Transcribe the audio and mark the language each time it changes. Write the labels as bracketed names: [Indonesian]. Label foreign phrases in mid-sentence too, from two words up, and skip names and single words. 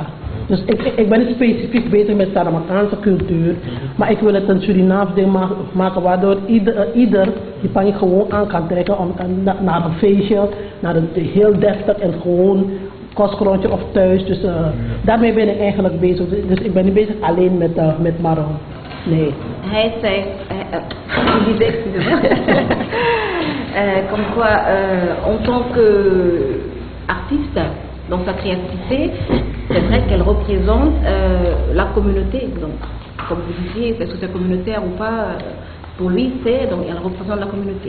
[Dutch] Dus ik ben niet specifiek bezig met Saramakaanse cultuur, maar ik wil het een Surinaams ding maken waardoor ieder die pangie gewoon aan kan trekken om naar een feestje, naar een heel deftig en gewoon kostgrondje of thuis. Dus daarmee ben ik eigenlijk bezig. Dus ik ben niet bezig alleen met marron. Nee. Hij zegt, [French] comme quoi, en tant qu'artiste, dans sa créativité, c'est vrai qu'elle représente la communauté. Donc, comme vous disiez, est-ce que c'est communautaire ou pas? Pour lui, donc elle représente la communauté.